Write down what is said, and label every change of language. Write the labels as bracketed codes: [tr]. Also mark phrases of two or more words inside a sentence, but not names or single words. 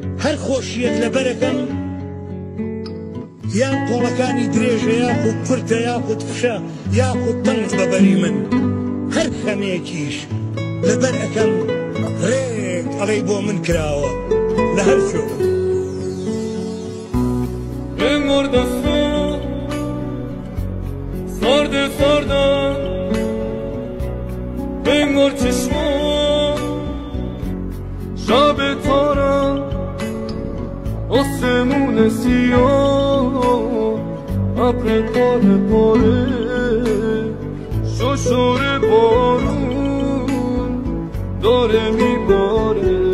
[ckb] هەر خۆشیەت لەبەرەکەم یان قۆڵەکانی درێژە یاخود کورتە یاخود فشە یاخود تەنگ بەبەری من هەر خەمێکیش لەبەر ئەەکەم ڕێک ئەڵەی بۆ من کراوە لە هەر شۆ [fa] بمردە سارده ساردم بنگر چشمان شب تارم آسمون سیاه ابر پاره پاره ششور بارون داره میباره